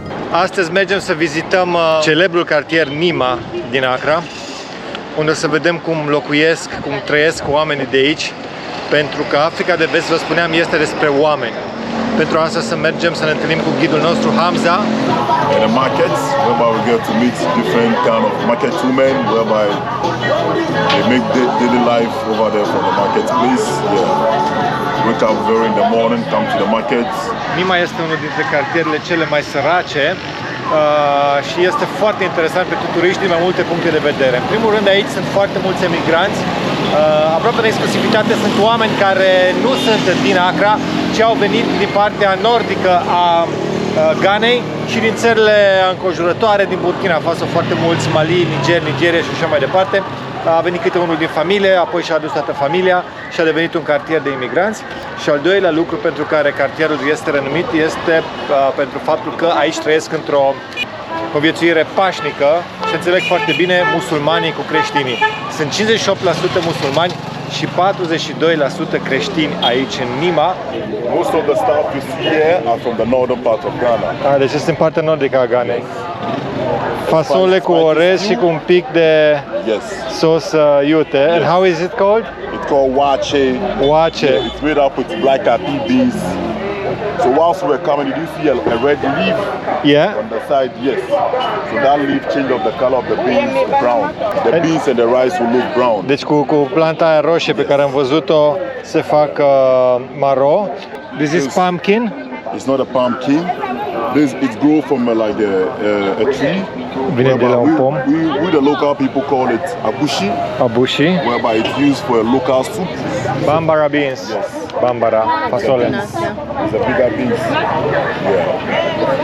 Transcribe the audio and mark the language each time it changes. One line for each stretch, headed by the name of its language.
Romanian: Astăzi mergem să vizităm celebrul cartier Nima din Accra, unde să vedem cum locuiesc, cum trăiesc oamenii de aici, pentru că Africa de Vest, vă spuneam, este despre oameni. Pentru asta să mergem să ne întâlnim cu ghidul nostru, Hamza.
English: In the markets, whereby we get to meet different kind of market women, whereby they make daily life over there from the marketplace. Yeah. Wake up very in the morning, come to the markets.
Romanian: Nima este unul dintre cartierele cele mai sărace și este foarte interesant pentru turiști din mai multe puncte de vedere. În primul rând, aici sunt foarte mulți emigranți. Aproape în exclusivitate sunt oameni care nu sunt din Accra, ci au venit din partea nordică a Ghanei și din țările înconjurătoare, din Burkina Faso, foarte mulți, Mali, Niger, Nigeria și așa mai departe. A venit câte unul din familie, apoi și-a adus toată familia și a devenit un cartier de imigranți. Și al doilea lucru pentru care cartierul este renumit este pentru faptul că aici trăiesc într-o conviețuire pașnică și înțeleg foarte bine musulmanii cu creștinii. Sunt 58% musulmani și 42% creștini aici în Nima.
English: Most of the staff you see here are from the northern part of Ghana.
Romanian: Deci este în partea nordică a Ghanei. Fasole cu orez și cu un pic de sos iute.
English: And how is it called? It's called wache. Wache. Yeah, it's made up with black coffee beans. So whilst we're coming, did you see a red leaf? Yeah. On the side, yes. So that leaf change of the color of the beans to brown. The beans and the rice will look brown.
Romanian: Deci cu planta aia roșie pe care am văzut-o se fac maro.
English: This is pumpkin. It's not a pumpkin. It grows from like a tree.
Romanian: Vine de la un pom.
English: We the local people call it abushi, Abushi. whereby it's used for a local soup. Bambara beans. Bambara,
Romanian: fasole.
English: It's a bigger beans. Yeah.